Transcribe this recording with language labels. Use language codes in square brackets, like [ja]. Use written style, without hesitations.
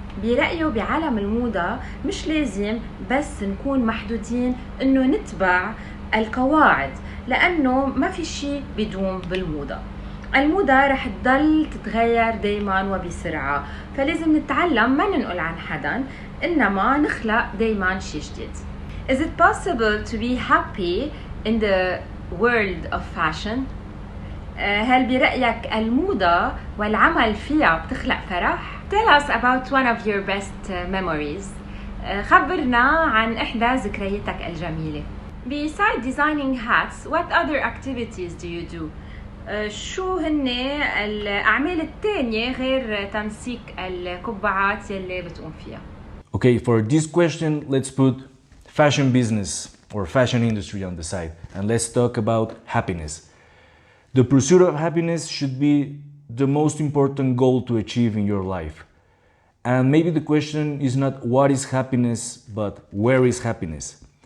[ar] برأيه بعالم الموضة مش لازم بس نكون محدودين انه نتبع القواعد، لانه ما في شيء بيدوم بالموضة. الموضة رح تضل تتغير دايما وبسرعة، فلازم نتعلم ما ننقل عن حدا، انما نخلق دايما شيء جديد. [en] Is it possible to be happy in the world of fashion? [ar] هل برأيك الموضة والعمل فيها بتخلق فرح؟ [en] Tell us about one of your best memories. [ar] خبرنا عن إحدى ذكرياتك الجميلة. [en] Besides designing hats, what other activities do you do? [ar] شو هن الأعمال التانية غير تنسيق القبعات يلي بتقوم فيها؟ [en] Okay, for this question, let's put fashion business or fashion industry on the side, and let's talk about happiness. The pursuit of happiness should be the most important goal to achieve in your life. And maybe the question is not what is happiness, but where is happiness?